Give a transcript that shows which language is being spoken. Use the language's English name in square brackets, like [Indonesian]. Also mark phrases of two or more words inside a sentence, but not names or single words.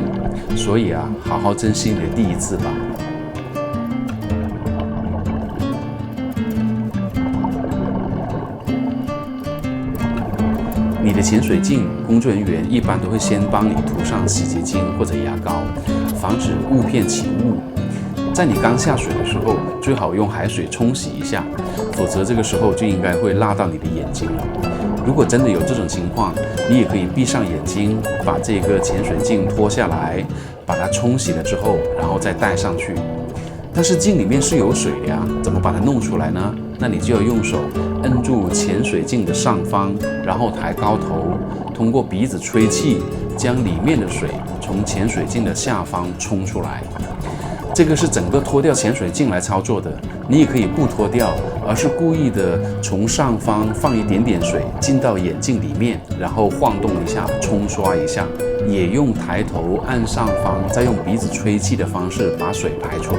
[Chinese] 所以啊，好好珍惜你的第1次吧。你的潛水鏡，工作人員一般都會先幫你塗上洗潔精或者牙膏，防止霧片起霧。在你剛下水的時候，最好用海水沖洗一下，否則這個時候就應該會辣到你的眼睛了。如果果真的有這種情況，你也可以閉上眼睛，把這個潛水鏡脫下來，把它沖洗了之後，然後再戴上去。但是鏡裡面是有水的呀，怎麼把它弄出来呢？那你就要用手摁住潛水鏡的上方，然後抬高頭，通過鼻子吹氣，將裡面的水從潛水鏡的下方沖出來。這個是整個脫掉潛水鏡來操作的，你也可以不脫掉，而是故意的從上方放一點點水進到眼鏡裡面，然後晃動一下，沖刷一下，也用抬頭按上方，再用鼻子吹氣的方式把水排出来。